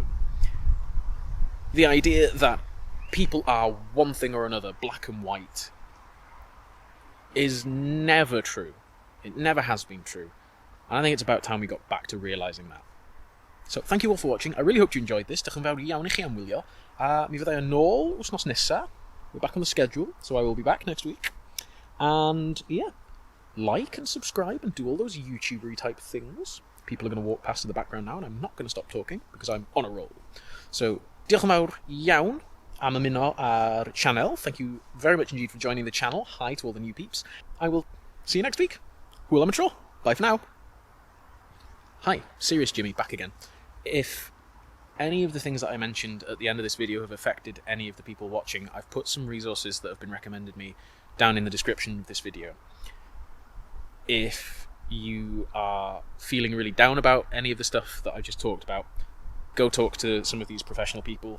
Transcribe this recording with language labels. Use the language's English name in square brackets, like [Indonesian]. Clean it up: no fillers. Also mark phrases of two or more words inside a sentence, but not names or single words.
[English] The idea that people are one thing or another, black and white, is never true. It never has been true. And I think it's about time we got back to realising that. So, thank you all for watching. I really hope you enjoyed this. [Welsh] Diolch yn fawr iawn I chi am wylio. Mi fyddai yn ôl wythnos nesa. [English] We're back on the schedule, so I will be back next week. And, yeah, like and subscribe and do all those YouTuber-y type things. People are going to walk past in the background now, and I'm not going to stop talking, because I'm on a roll. So, [Welsh] diolch yn fawr iawn am ymuno ar channel. [English] Thank you very much indeed for joining the channel. Hi to all the new peeps. I will see you next week. [Welsh] Hwyl am y tro. [English] Bye for now. Hi, Serious Jimmy, back again. If any of the things that I mentioned at the end of this video have affected any of the people watching, I've put some resources that have been recommended me down in the description of this video. If you are feeling really down about any of the stuff that I just talked about, go talk to some of these professional people.